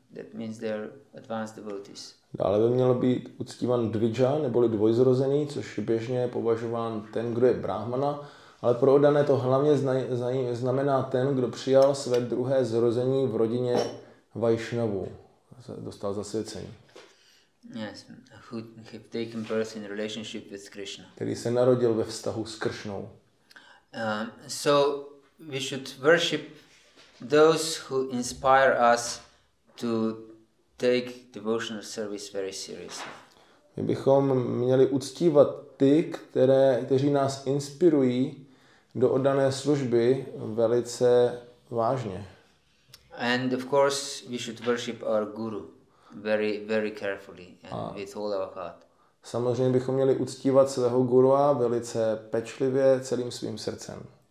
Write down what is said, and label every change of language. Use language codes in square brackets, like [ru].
[en] That means they are advanced devotees. [cs] Dále by měl být uctívan Dvija, neboli dvojzrozený, což je běžně považován ten, kdo je brahmana, ale pro oddané to hlavně znamená ten, kdo přijal své druhé zrození v rodině Vajšnavů. Dostal zasvěcení. [en] Yes, who have taken birth in relationship with Krishna. [cs] Který se narodil ve vztahu s Kršnou. [en] So we should worship those who inspire us to take devotional service very seriously. [cs] My bychom měli uctívat ty, kteří nás inspirují do oddané služby velice vážně. [en] And of course we should worship our guru very, very carefully and with all our heart. [cs] Samozřejmě bychom měli uctívat svého gurua velice pečlivě celým svým srdcem.